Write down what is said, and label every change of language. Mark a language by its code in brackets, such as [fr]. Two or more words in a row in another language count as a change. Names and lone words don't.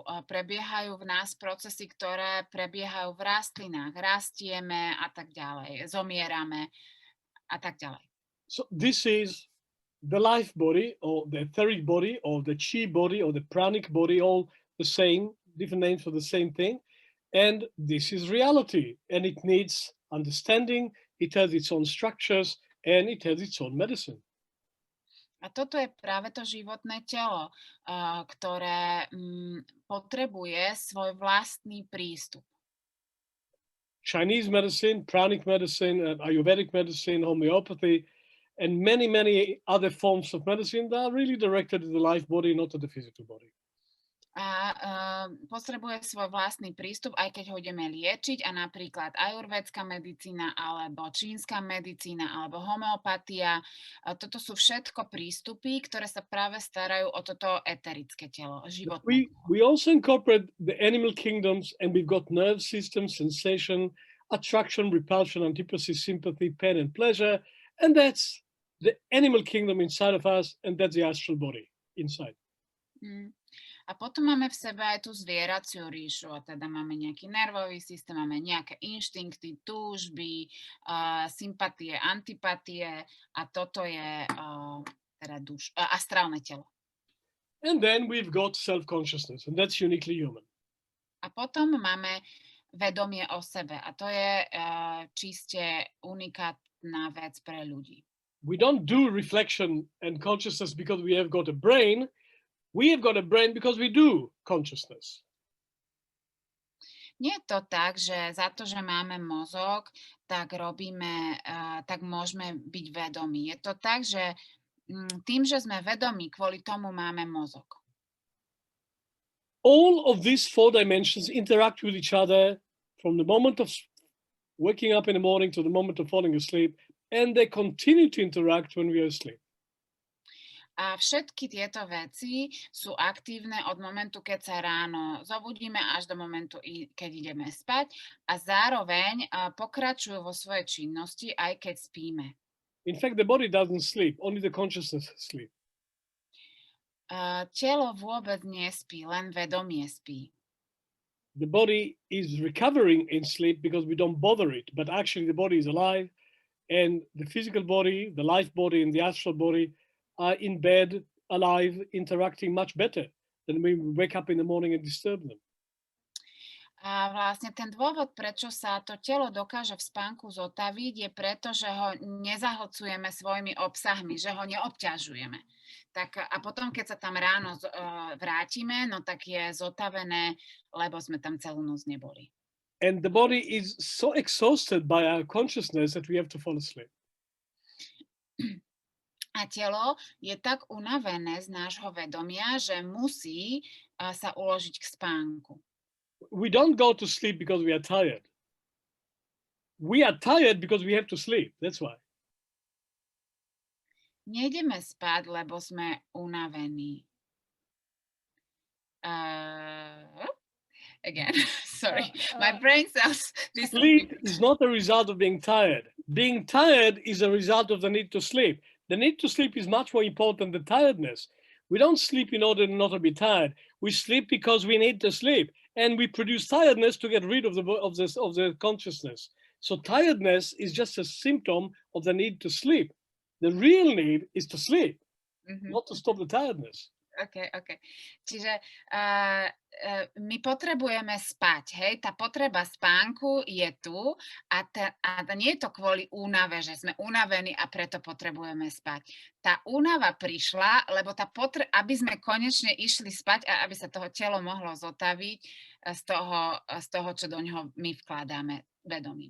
[sk] Prebiehajú v nás procesy, ktoré prebiehajú v rastlinách. Rastieme a tak ďalej. Zomierame a tak ďalej. [en] So this is the life body, or the etheric body, or the chi body, or the pranic body, all the same, different names for the same thing. And this is reality, and it needs understanding. It has its own structures, and it has its own medicine. [sk] A toto je práve to životné telo, ktoré potrebuje svoj vlastný prístup. [en] Chinese medicine, pranic medicine, Ayurvedic medicine, homeopathy, and many, many other forms of medicine that are really directed to the life body, not to the physical body. [sk] A potrebuje svoj vlastný prístup, aj keď ho ideme liečiť, a napríklad ajurvédská medicína, alebo čínska medicína, alebo homeopatia. Toto sú všetko prístupy, ktoré sa práve starajú o toto eterické telo, životné. [en] We also incorporate the animal kingdoms, and we've got nerve system, sensation, attraction, repulsion, antipathy, sympathy, pain, and pleasure. And that's the animal kingdom inside of us, and that's the astral body inside. [sk] A potom máme v sebe aj tú zvieraciu ríšu, a teda máme nejaký nervový systém, máme nejaké inštinkty, túžby, sympatie, antipatie, a toto je teda astrálne telo. [en] And then we've got self-consciousness, and that's uniquely human. [sk] A potom máme vedomie o sebe, a to je čiste unikátna vec pre ľudí. [en] We don't do reflection and consciousness because we have got a brain. We have got a brain because we do consciousness. [sk] Nie je to tak, že za to, že máme mozog, tak robíme, tak môžeme byť vedomí. Je to tak, že tým, že sme vedomí, kvôli tomu máme mozog. [en] All of these four dimensions interact with each other from the moment of waking up in the morning to the moment of falling asleep, and they continue to interact when we are asleep. [sk] A všetky tieto veci sú aktívne od momentu, keď sa ráno zobudíme, až do momentu, keď ideme spať, a zároveň pokračujú vo svojej činnosti, aj keď spíme. [en] In fact, the body doesn't sleep, only the consciousness sleeps. [sk] Telo vôbec nespí, len vedomie spí. [en] The body is recovering in sleep because we don't bother it, but actually the body is alive, and the physical body, the life body, and the astral body are in bed, alive, interacting much better than when we wake up in the morning and disturb them. [sk] A vlastne ten dôvod, prečo sa to telo dokáže v spánku zotaviť, je preto, že ho nezahlcujeme svojimi obsahmi, že ho neobťažujeme. Tak a potom, keď sa tam ráno vrátime, no tak je zotavené, lebo sme tam celú noc neboli. [en] And the body is so exhausted by our consciousness that we have to fall asleep. [sk] A telo je tak unavené z nášho vedomia, že musí sa uložiť k spánku. [en] We don't go to sleep because we are tired. We are tired because we have to sleep. That's why. [sk] Nejdeme spať, lebo sme unavení. [en] Again, sorry, my brain cells. Sleep is not a result of being tired. Being tired is a result of the need to sleep. The need to sleep is much more important than tiredness. We don't sleep in order not to be tired. We sleep because we need to sleep, and we produce tiredness to get rid of the consciousness. So tiredness is just a symptom of the need to sleep. The real need is to sleep, not to stop the tiredness. OK. [sk] Čiže my potrebujeme spať, hej? Tá potreba spánku je tu a nie je to kvôli únave, že sme unavení a preto potrebujeme spať. Tá únava prišla, lebo aby sme konečne išli spať a aby sa toho telo mohlo zotaviť z toho, čo do ňoho my vkladáme vedomím.